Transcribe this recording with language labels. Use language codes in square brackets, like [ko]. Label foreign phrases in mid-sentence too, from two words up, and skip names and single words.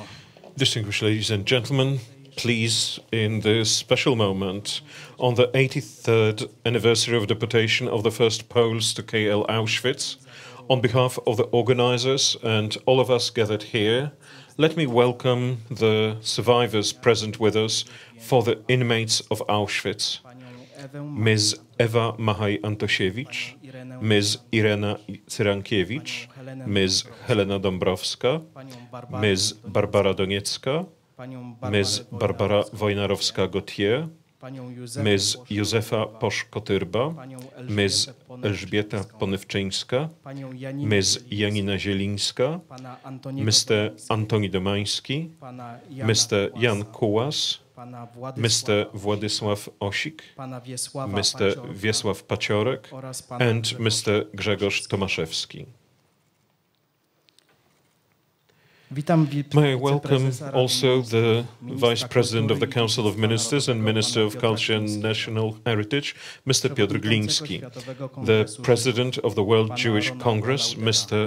[en] Distinguished ladies and gentlemen, please, in this special moment, on the 83rd anniversary of deportation of the first Poles to KL Auschwitz, on behalf of the organizers and all of us gathered here, let me welcome the survivors present with us for the inmates of Auschwitz. Ms. Ewa Machaj-Antosiewicz, Ms. Irena Cyrankiewicz, Ms. Helena Dąbrowska, Ms. Barbara Doniecka, Ms. Barbara Wojnarowska-Gautier, Ms. Józefa Posz-Kotyrba, Ms. Elżbieta Ponywczyńska, Ms. Janina Zielińska, Mr. Antoni Domański, Mr. Jan Kułas, Mr. Władysław Osik, Mr. Wiesław Paciorek, and Mr. Grzegorz Tomaszewski. May I welcome also the Vice President of the Council of Ministers and Minister of Culture and National Heritage, Mr. Piotr Gliński, the President of the World Jewish Congress, Mr.